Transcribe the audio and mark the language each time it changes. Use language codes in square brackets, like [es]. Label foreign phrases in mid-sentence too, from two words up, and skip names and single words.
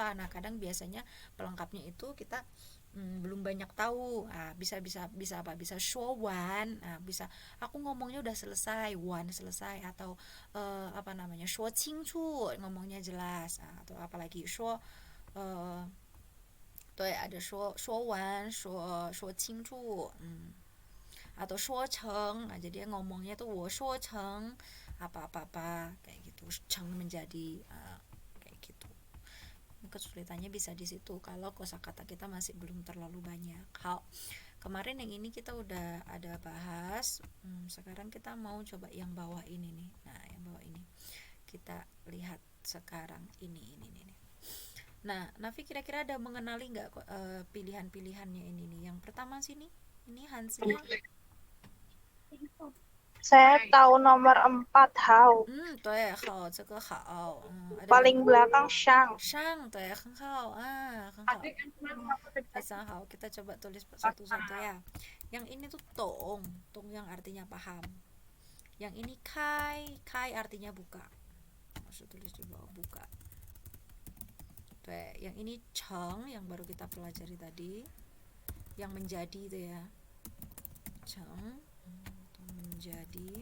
[id] Nah, kadang biasanya pelengkapnya itu kita belum banyak tahu. Bisa apa? Bisa [zh] 说完. [id] Bisa aku ngomongnya udah selesai, wan selesai, atau apa namanya? [zh] 说清楚, [id] ngomongnya jelas. Atau apalagi shuo ada [zh] 说完 说清楚, [id] atau 说成, jadi ngomongnya tuh [zh] 我说成 [id] apa-apa-apa kayak gitu, 成 menjadi kayak gitu. kesulitannya bisa di situ kalau kosakata kita masih belum terlalu banyak. Hal kemarin yang ini kita udah ada bahas. Sekarang kita mau coba yang bawah ini nih. Nah, yang bawah ini kita lihat sekarang ini. Nah, Nafi kira-kira ada mengenali nggak pilihan-pilihannya ini nih? Yang pertama sini, ini Hansinya. Saya tahu nomor 4 how. [zh] 对，好，这个好。ada [id] Paling belakang Shang. [zh] 上，对，很好啊，很好，非常好。 [id] Kita coba tulis satu-satu ya. Yang ini tuh tong yang artinya paham. Yang ini kai artinya buka. Maksud tulis di bawah buka. Tuh, yang ini cheng yang baru kita pelajari tadi, yang menjadi itu ya, cheng menjadi.